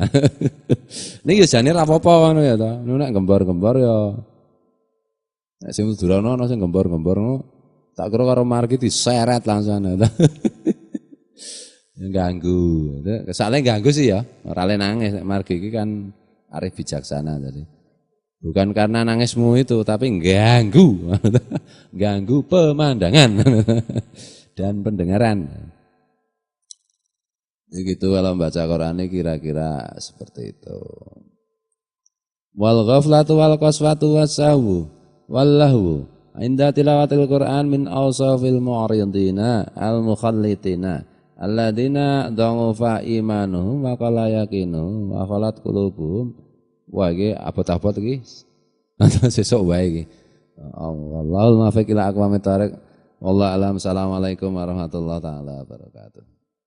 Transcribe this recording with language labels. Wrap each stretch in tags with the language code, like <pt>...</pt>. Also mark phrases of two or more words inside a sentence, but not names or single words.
<jv>Niki jane ra apa-apa ngono ya to. Nek gembor-gembor ya. Nek sing durana ana sing gembor-gembor ngono, tak kira karo margi diseret langsung to. Ganggu. Kesale ganggu sih ya, ora le nangis nek margi iki kan arif bijaksana tadi.</jv> <id>Bukan karena nangismu itu, tapi ganggu, ganggu pemandangan dan pendengaran. Begitu kalau membaca Quran ini kira-kira seperti itu.</id> <ar>والغفلة والقسوة والسهو واللهو عند تلاوة القرآن من أوصاف المعرضين المخلطين الذين ضعف إيمانهم وقل يقينهم وخلت قلوبهم.</ar> <jv>Wah iki abot-abot iki. Sesuk wae iki.</jv> <ar>الله الموفق إلى أقوم الطريق. والله أعلم. السلام عليكم ورحمة الله تعالى وبركاته.</ar>